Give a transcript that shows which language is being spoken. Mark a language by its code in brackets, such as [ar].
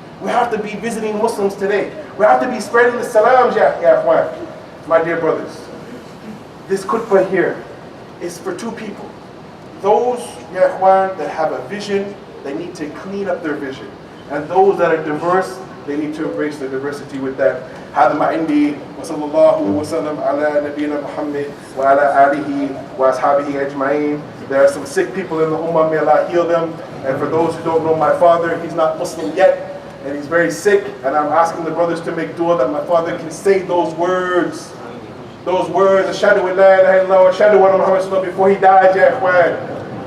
[en] We have to be visiting Muslims today. We have to be spreading the salams, ya ikhwan. My dear brothers, this khutbah here is for two people. Those, ya ikhwan, that have a vision, they need to clean up their vision. And those that are diverse, they need to embrace the diversity with that. [ar] هذا ما عندي وصلى الله وسلم على نبينا محمد وعلى آله وأصحابه أجمعين. [en] There are some sick people in the Ummah, may Allah heal them. And for those who don't know my father, he's not Muslim yet, and he's very sick. And I'm asking the brothers to make dua that my father can say those words. Those words, Ashhadu an la ilaha illallah, Ashhadu anna Muhammad Rasulullah, before he died, ya ikhwan.